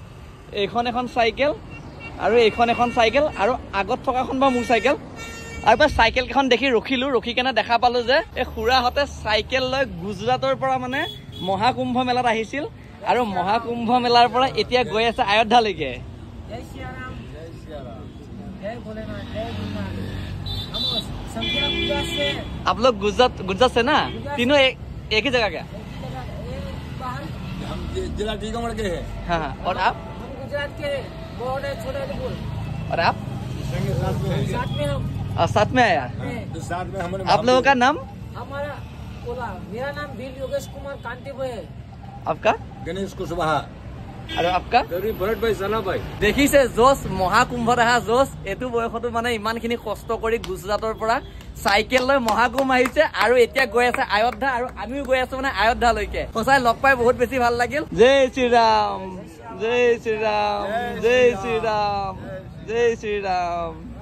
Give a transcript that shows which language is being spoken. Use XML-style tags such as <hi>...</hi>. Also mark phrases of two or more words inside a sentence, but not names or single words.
<as>আৰু এইখন এখন চাইকেল আৰু আগত থকাখন বা মোৰ চাইকেল আৰু পাছ চাইকেল কেইখন দেখি ৰখি কেনে দেখা পালো যে এই খুৰাহঁতে চাইকেল লৈ গুজৰাটৰ পৰা মানে মহাকুম্ভ মেলাত আহিছিল আৰু মহাকুম্ভ মেলাৰ পৰা এতিয়া গৈ আছে অযোধ্যালৈকে</as> <hi>आप लोग गुजरात से ना तीनों एक ही जगह क्या हम जिला टीकमगढ़ के हैं हाँ और आप गुजरात के और आप साथ में आया साथ में हमारे आप लोगों का नाम हमारा मेरा नाम बील योगेश कुमार कांतिभाई है आपका गणेश कुशवाहा और आपका भरत भाई सना भाई</hi> <as>দেখিছে জোশ মহাকুম্ভত আহা জোশ এটো বয়সতো মানে ইমানখিনি কষ্ট কৰি গুজৰাটৰ পৰা চাইকেল লৈ মহাকুম্ভ আহিছে আৰু এতিয়া গৈ আছে অযোধ্যা আৰু আমিও গৈ আছো মানে অযোধ্যালৈকে সঁচাই লগ পাই বহুত বেছি ভাল লাগিল জয় শ্ৰীৰাম জয় শ্ৰীৰাম জয় শ্ৰীৰাম জয় শ্ৰীৰাম</as>